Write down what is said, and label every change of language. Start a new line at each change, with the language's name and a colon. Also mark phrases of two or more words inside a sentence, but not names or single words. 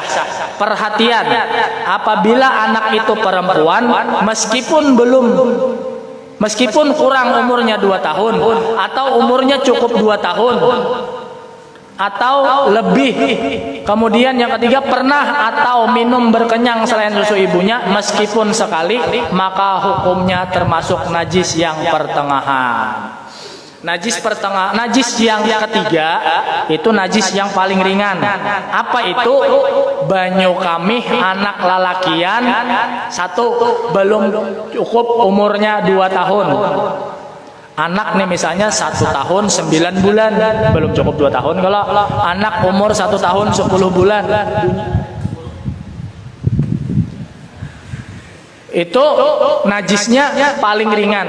Indonesian: Perhatian, apabila anak itu perempuan, meskipun kurang umurnya 2 tahun atau umurnya cukup 2 tahun atau lebih. Kemudian yang ketiga, pernah atau minum berkenyang selain susu ibunya meskipun sekali, maka hukumnya termasuk najis yang pertengahan. Najis yang ketiga itu najis yang paling ringan. Apa itu?
Banjar: Banyu kamih anak lalakian, 1, belum cukup umurnya 2 tahun.
Indonesian: Anak nih misalnya 1 tahun 9 bulan, belum cukup 2 tahun. Kalau anak umur 1 tahun 10 bulan, itu najisnya paling ringan.